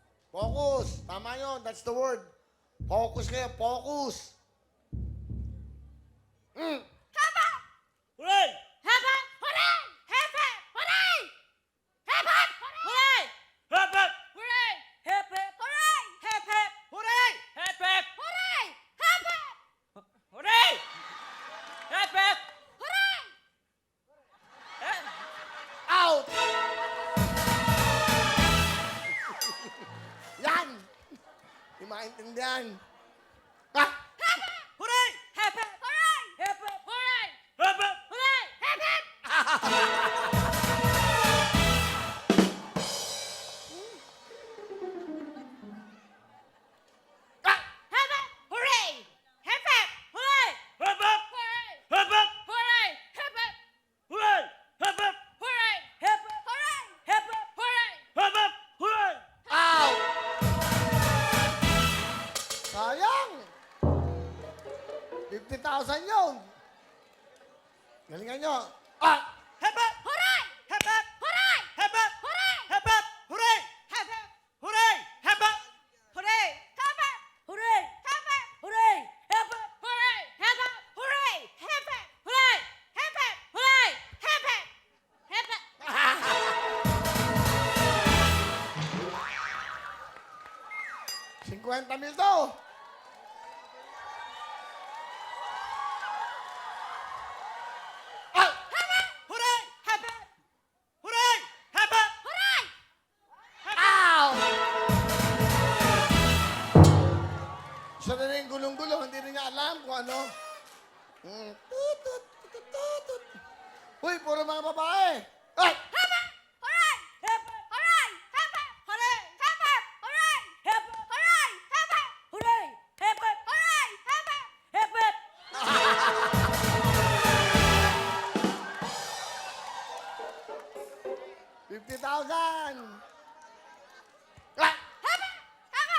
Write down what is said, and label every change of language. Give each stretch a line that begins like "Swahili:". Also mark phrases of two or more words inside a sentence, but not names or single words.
Filipino: Focus. Tama yun.
English: That's the word. Focus kayo. Focus. Haba! Hooray! Haba! Hooray! Hepe! Hooray! Hepe! Hooray! Hep, hep! Hooray! Hep, hep! Hooray! Hep, hep! Hooray! Hep, hep! Hooray! Hepe! Hooray! Hep, hep! Hooray! Hep!
Filipino: Out! Yan! Hindi maintindihan. Ah! Hooray! Hepe! Hooray! Hep, hep! Hooray! Hep, hep! Hooray! Hepe! Ah! Hepe! Hooray! Hepe! Hooray! Hep, hep! Hooray! Hep, hep! Hooray! Hepe! Hooray! Hep, hep! Hooray! Hep, hep! Hooray! Hep, hep! Hooray! Hep, hep! Hooray! Out! Sayang! 50,000 yun. Galingan nyo. Ah! Hep, hep! Hooray! Hep, hep! Hooray! Hep, hep! Hooray! Hep, hep! Hooray! Hepe! Hooray! Hep, hep! Hooray! Hepe! Hooray! Hepe! Hooray! Hep, hep! Hooray! Hepe! Hooray! Hepe! Hooray! Hepe! Hooray! Hepe! Hepe! 50,000 to. Ah! Hooray! Hep, hep! Hooray! Hep, hep! Hooray! Ow! Siya na rin gulong-gulong, hindi rin niya alam kung ano. Tut, tut, tut, tut, tut. Uy, puro mga babae. Ay! Hepe! Hooray! Hepe! Hooray! Hepe! Hooray! Hepe! Hooray! Hep, hep! Hooray! Hepe! Hooray! Hep, hep! Hooray! Hepe! Hep, hep! $50,000. Ah! Hepe! Hepe!